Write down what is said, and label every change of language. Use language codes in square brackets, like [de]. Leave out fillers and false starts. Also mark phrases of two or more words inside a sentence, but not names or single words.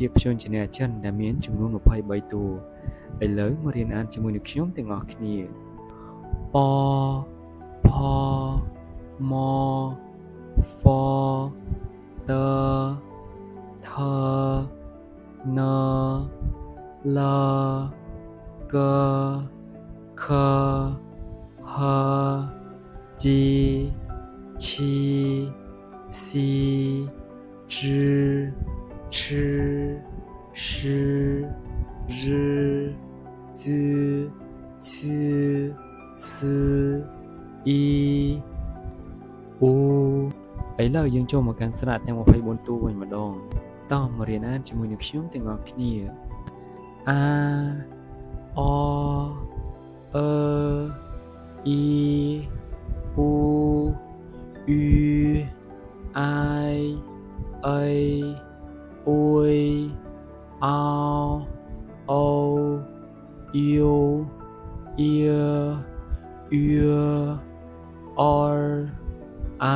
[km] ព្យញ្ជនៈចិនដែលមានចំនួន23តួឥឡូវមករៀនអានជាមួយនឹងខ្ញុំទាំងអស់គ្នាពផមហ្វតថនលកខហជីឈីស៊ី [zh] 支持日子次四一五 [km] ឥឡូវយើងចូល មកកាន់ស្រៈទាំង24តួវិញម្ដងតោះមករៀនអានជាមួយនឹងខ្ញុំទាំងអស់គ្នាអាអអឺអ៊ីអ៊ូអ៊ូអាយអៃអ៊ុយអោអូយូអ៊ីអ៊ឺអរអា